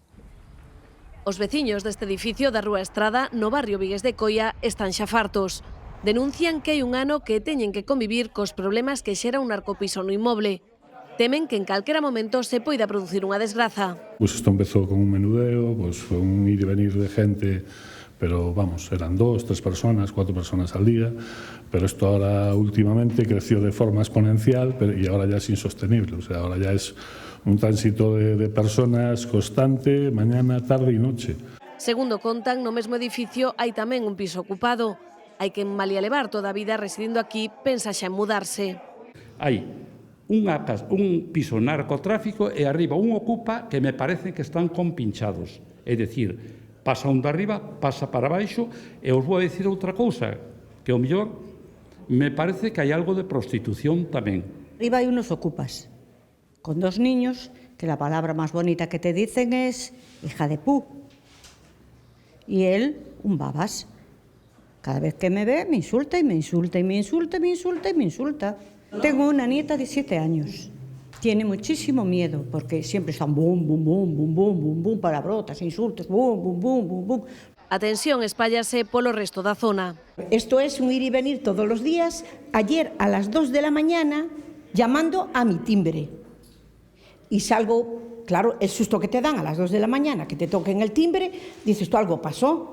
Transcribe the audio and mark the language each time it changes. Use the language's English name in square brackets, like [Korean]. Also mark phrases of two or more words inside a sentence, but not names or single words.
[Galician] Os veciños deste edificio da Rúa Estrada, no barrio Vigues de Coia, están xa fartos. Denuncian que hai un ano que teñen que convivir cos problemas que xera un narcopiso no inmoble. Temen que en calquera momento se poida producir unha desgraza. Isto empezou con un menudeo, foi un ir e venir [Spanish] de gente, pero vamos, eran 2, 3 personas, 4 personas al día, pero esto ahora últimamente creció de forma exponencial y ahora ya es insostenible, o sea, ahora ya es un tránsito de personas constante, mañana, tarde e noche. [Galician] Segundo contan, no mesmo edificio hai tamén un piso ocupado. Hai quen, malia levar toda a vida residindo aquí, pensa xa en mudarse. Hai un piso narcotráfico e arriba un ocupa que me parece que están compinchados. É dicir, pasa un de arriba, pasa para baixo, e os vou a dicir outra cousa, que o mellor me parece que hai algo de prostitución tamén. Arriba hai unos ocupas, [Spanish] con 2 niños, que la palabra más bonita que te dicen es hija de pu. Y él, un babas. Cada vez que me ve, me insulta y me insulta y me insulta y me insulta y me insulta. Tengo una nieta de 7 años. Tiene muchísimo miedo porque siempre están bum, bum, bum, bum, bum, bum, bum, palabrotas, insultos, bum, bum, bum, bum, bum. [Galician] A tensión espállase polo resto da zona. [Spanish] Esto es un ir y venir todos los días. Ayer a las 2 de la mañana llamando a mi timbre. Y salgo, claro, el susto que te dan a las 2 de la mañana, que te toquen el timbre, dices tú, algo pasó.